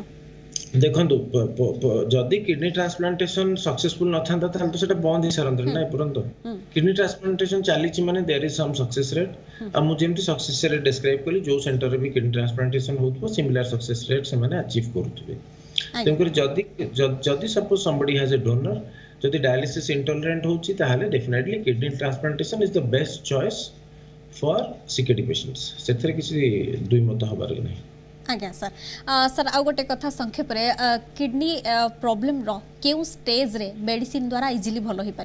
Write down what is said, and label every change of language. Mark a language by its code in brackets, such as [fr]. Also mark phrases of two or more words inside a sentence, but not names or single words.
[or] ଦେଖନ୍ତୁ, ଯଦି [en] kidney transplantation successful [or] ନଥାନ୍ତା ତାହେଲେ ତ ସେଟା ବନ୍ଦ ହେଇ ସାରନ୍ତାନି ନା ଏପର୍ଯ୍ୟନ୍ତ। [en] kidney transplantation [or] ଚାଲିଛି ମାନେ [en] there is some success rate. [or] ଆଉ ମୁଁ ଯେମିତି [en] success rate describe [or] କଲି, ଯୋଉ ସେଣ୍ଟରରେ ବି [en] kidney transplantation [or] ହଉଥିବ [en] similar success rate [or] ସେମାନେ ଆଚିଭ କରୁଥିବେ। ତେଣୁକରି ଯଦି [en] ସପୋଜ somebody has a donor, ଯଦି dialysis intolerant [or] ହଉଛି, ତାହେଲେ [en] definitely kidney transplantation is the best choice for CKD patients. [or] ସେଥିରେ କିଛି ଦୁଇ ମତ ହବାର ନାହିଁ। ଆଜ୍ଞା ସାର୍। ସାର୍ ଆଉ ଗୋଟେ କଥା ସଂକ୍ଷେପରେ, [en] kidney problemର [or] କେଉଁ ଷ୍ଟେଜ୍ରେ ମେଡିସିନ ଦ୍ୱାରା ଇଜିଲି ଭଲ ହେଇପାରିବ?